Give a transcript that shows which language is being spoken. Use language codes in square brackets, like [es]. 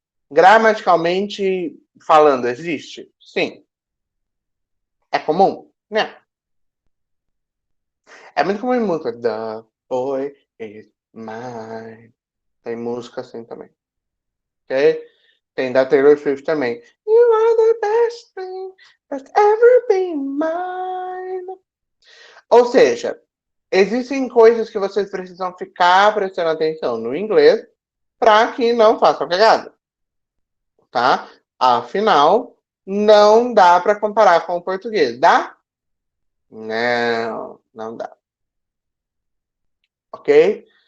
[pt] Gramaticalmente falando, existe? Sim. É comum? Não. É muito comum em música. [en] The boy is mine. [pt] Tem música assim também. Ok? Tem da Taylor Swift também. [en] You are the best thing that's ever been mine. [pt] Ou seja, existem coisas que vocês precisam ficar prestando atenção no inglês para que não façam cagada. Tá? Afinal, não dá para comparar com o português. Dá? Não, não dá. Ok?